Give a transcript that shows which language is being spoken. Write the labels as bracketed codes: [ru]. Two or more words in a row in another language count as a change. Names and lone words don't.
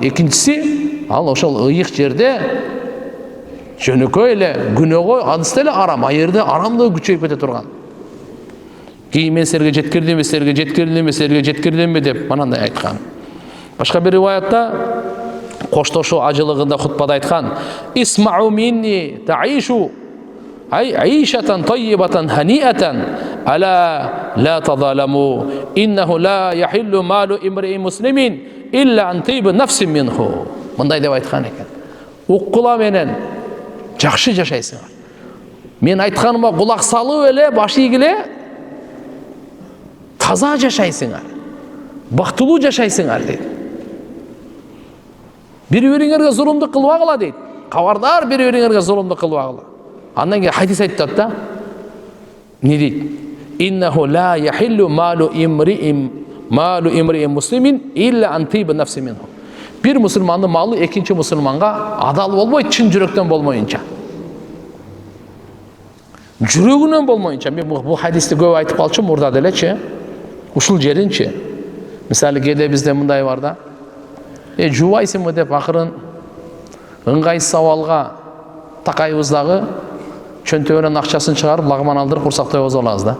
[ky] Экинчиси, ал ошол ыйык жерде жөнөкөй эле күнөөгө адысты эле арам, айырды арамдыгы күчөйүп кете турган. Кийин мен силерге жеткирдимби деп мынандай айткан. Башка бир риваятта коштошуу ажылыгында хутбада айткан: [ar] "اسمعوا مني تعيشوا أي عيشة طيبة هنيئة ألا لا تظالموا إنه لا يحل مال امرئ مسلم إلا عن طيب نفس منه." [ky] Мындай деп айткан экен. Уккула менен жакшы жашайсыңар. Мен айтканыма кулак салып эле, баш ийгиле таза жашайсыңар. Бактылуу жашайсыңар дейт. Бири-бириңерге зулумдук кылбагыла дейт. Кабардар бири-бириңерге зулумдук кылбагыла. Андан кийин хадис айтат да. Не дейт? [ar] إنه لا يحل مال امرئ مسلم إلا عن طيب نفس منه. [ky] Бир мусулмандын малы экинчи мусулманга адал болбойт, чын жүрөктөн болмоюнча. Жүрөгүнөн болмоюнча. Мен бул хадисти көп айтып калчумун мурда делечи. Ушул жеринчи. Мисалы кээде бизде мындай бар да. Жубайсыңбы деп акырын ыңгайсыз сабалга такайбыз дагы чөнтөгүнөн акчасын чыгарып лагман алдырып курсактай озо алабыз да.